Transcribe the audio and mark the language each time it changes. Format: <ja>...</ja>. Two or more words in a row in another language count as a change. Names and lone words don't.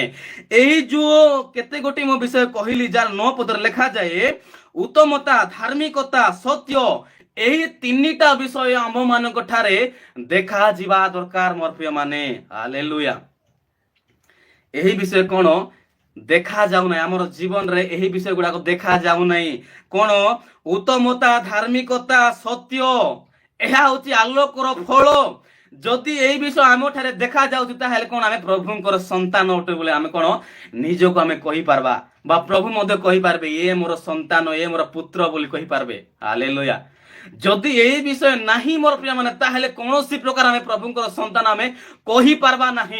<or>ଏହି ଯୋଉ କେତେ ଗୋଟି ମୋ ବିଷୟ କହିଲି ଯାର 9 ପଦରେ ଲେଖାଯାଏ ଉତ୍ତମତା ଧାର୍ମିକତା ସତ୍ୟ ଏହି ତିନିଟା ବିଷୟ ଆମ ମାନଙ୍କ ଠାରେ ଦେଖାଯିବା ଦରକାର ମୋର ପ୍ରିୟ ମାନେ। ହାଲେଲୁୟା। ଏହି ବିଷୟ କଣ ଦେଖା ଯାଉନାହିଁ ଆମର ଜୀବନରେ ଏହି ବିଷୟ ଗୁଡାକ ଦେଖା ଯାଉନାହିଁ। କଣ ଉତ୍ତମତା ଧାର୍ମିକତା ସତ୍ୟ ଏହା ହଉଛି ଆଲୋକର ଫଳ ଯଦି ଏହି ବିଷୟ ଆମଠାରେ ଦେଖା ଯାଉଛି ତାହେଲେ କଣ ଆମେ ପ୍ରଭୁଙ୍କର ସନ୍ତାନ ଅଟେ ବୋଲି ଆମେ କଣ ନିଜକୁ ଆମେ କହିପାରବା ବା ପ୍ରଭୁ ମଧ୍ୟ କହିପାରିବେ ଇଏ ମୋର ସନ୍ତାନ ଇଏ ମୋର ପୁତ୍ର ବୋଲି କହିପାରିବେ। ହାଲେଲୁୟା। ଯଦି ଏଇ ବିଷୟ ନାହିଁ ମୋର ପ୍ରିୟମାନେ ତାହେଲେ କୌଣସି ପ୍ରକାର ଆମେ ପ୍ରଭୁଙ୍କର ସନ୍ତାନ ଆମେ କହିପାରବା ନାହିଁ।</or>